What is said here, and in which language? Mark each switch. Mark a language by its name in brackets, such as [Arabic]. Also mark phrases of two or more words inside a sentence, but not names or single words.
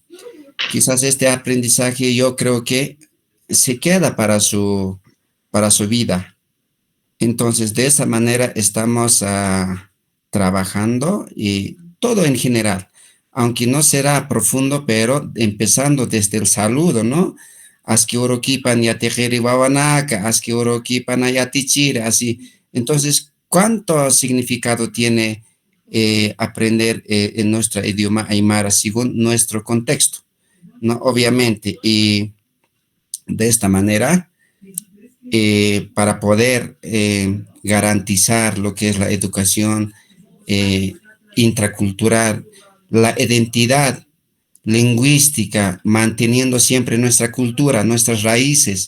[Spanish] Quizás este aprendizaje yo creo que se queda para su vida. Entonces, de esa manera estamos trabajando y todo en general, aunque no será profundo, pero empezando desde el saludo, ¿no? [Aymara] Aski urokipan yatejeri wawanaka, aski urokipan ayatichira, [Spanish] así. Entonces, ¿cuánto significado tiene aprender en nuestro idioma aymara según nuestro contexto? ¿No? Obviamente, y de esta manera, para poder garantizar lo que es la educación intracultural, la identidad lingüística, manteniendo siempre nuestra cultura, nuestras raíces.